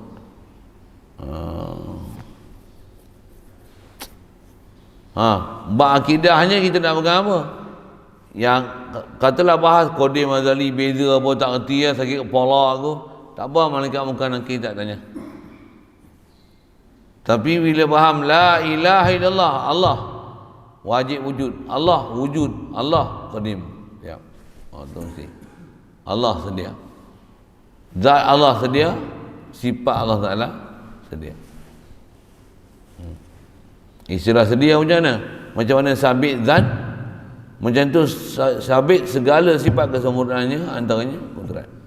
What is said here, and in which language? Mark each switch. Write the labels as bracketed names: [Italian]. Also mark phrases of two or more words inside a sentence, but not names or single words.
[Malay] Bab akidahnya kita nak pegang apa? Yang katalah bahas qadim azali beza apa tak erti ya, sakit kepala aku. Tak apa, malaikat muka nakir tak tanya. Tapi bila faham [Arabic] لا إله إلا الله, [Malay] Allah wajib wujud, Allah wujud, Allah qadim. Ya. Tu mesti. Allah sedia. Zat Allah sedia, sifat Allah Taala sedia. Istilah sedia macam mana? Macam mana sabit zat, Macam tu sabit segala sifat kesempurnaannya, antaranya kudrat.